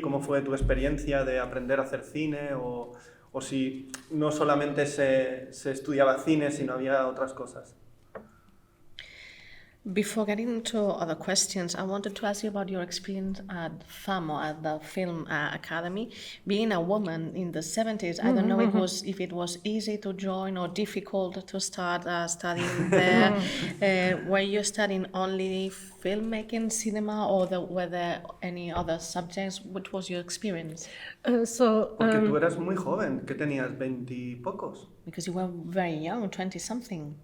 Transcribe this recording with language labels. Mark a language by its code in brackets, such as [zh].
[es] ¿Cómo fue tu experiencia de aprender a hacer cine? ¿O si no solamente se estudiaba cine, sino había otras cosas? [en] Before getting into other questions, I wanted to ask you about your experience at FAMO, at the Film Academy. Being a woman in the 70s, I don't know if it was easy to join or difficult to start studying there. Were you studying only filmmaking, cinema, or were there any other subjects? What was your experience? [es] Porque tú eras muy joven, ¿qué tenías? ¿20 y pocos? [en] Because you were very young, 20-something.